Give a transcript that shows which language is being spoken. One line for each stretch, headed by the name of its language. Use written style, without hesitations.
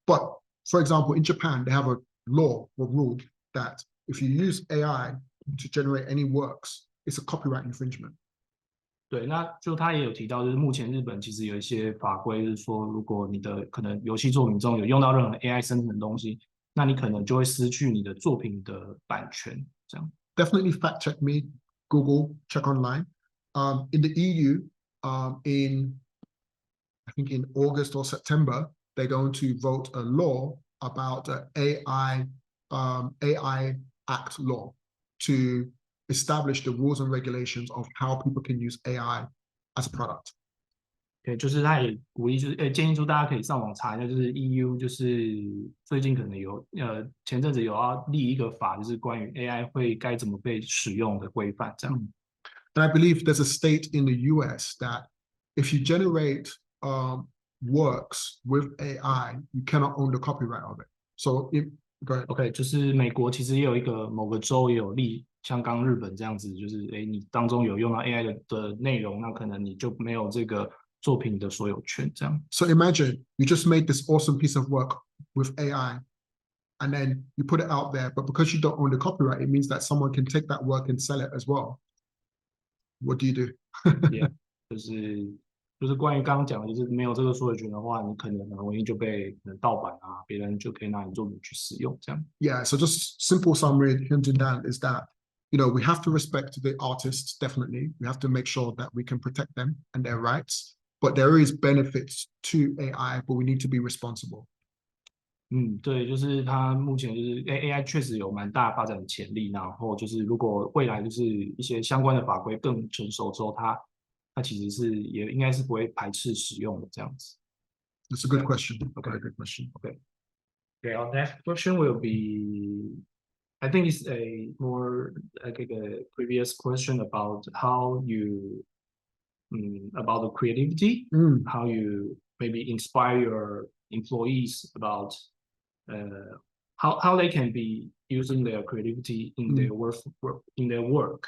English: But for example, in Japan, they have a law or rule that if you use AI to generate any works, it's a copyright infringement.
Chinese: 对，那就他也有提到，就是目前日本其实有一些法规是说，如果你的可能游戏作品中有用到任何 AI 生成的东西，那你可能就会失去你的作品的版权。这样
English: Definitely fact check me, Google, check online. In the EU, I think in August or September, they're going to vote a law about the AI Act law to establish the rules and regulations of how people can use AI as a product.
Chinese: 对，就是他也鼓励，就是建议说大家可以上网查一下，就是 EU 就是最近可能前阵子有要立一个法，就是关于 AI 会该怎么被使用的规范这样。
English: And I believe there's a state in the US that if you generate works with AI, you cannot own the copyright of it. So go ahead.
Chinese: OK， 就是美国其实也有某个州也有立，像刚日本这样子，就是你当中有用到 AI 的内容，那可能你就没有这个作品的所有权这样。
English: So imagine you just made this awesome piece of work with AI, and then you put it out there, but because you don't own the copyright, it means that someone can take that work and sell it as well. What do you do?
Chinese: Yeah， 就是关于刚刚讲的，就是没有这个所有权的话，你可能很容易就被盗版啊，别人就可以拿你作品去使用这样。
English: Yeah, so just simple summary hinting down is that we have to respect the artists, definitely. We have to make sure that we can protect them and their rights. But there is benefits to AI, but we need to be responsible.
Chinese: 对，就是它目前就是 AI 确实有蛮大发展的潜力，然后就是如果未来就是一些相关的法规更成熟之后，它其实也应该是不会排斥使用的这样子。
English: That's a good question. Okay, good question. Okay. Okay, our next question will be, I think it's a more like a previous question about how you about the creativity, how you maybe inspire your employees about how they can be using their creativity in their work.